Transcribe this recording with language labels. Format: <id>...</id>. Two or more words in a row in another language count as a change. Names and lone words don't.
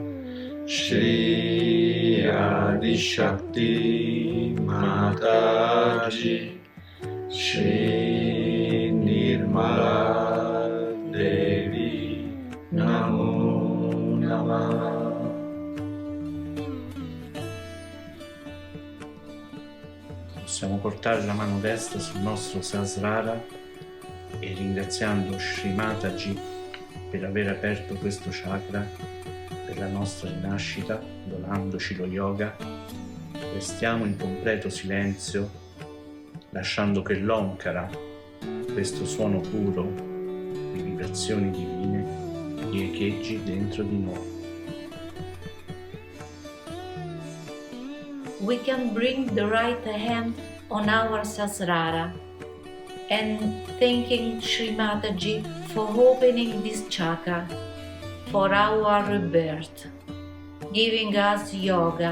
<sa>श्री आदि शक्ति माताजी श्री निर्मला देवी नमो नमः.</sa> <it>Possiamo portare la mano destra sul nostro Sahasrara e ringraziando Sri Mataji per aver aperto questo chakra per la nostra rinascita, donandoci lo yoga, restiamo in completo silenzio, lasciando che l'Omkara, questo suono puro di vibrazioni divine, riecheggi dentro di noi.</it> <en>We can bring the right hand on our Sahasrara and thanking Sri Mataji for opening this chakra for our rebirth, giving us yoga.</en>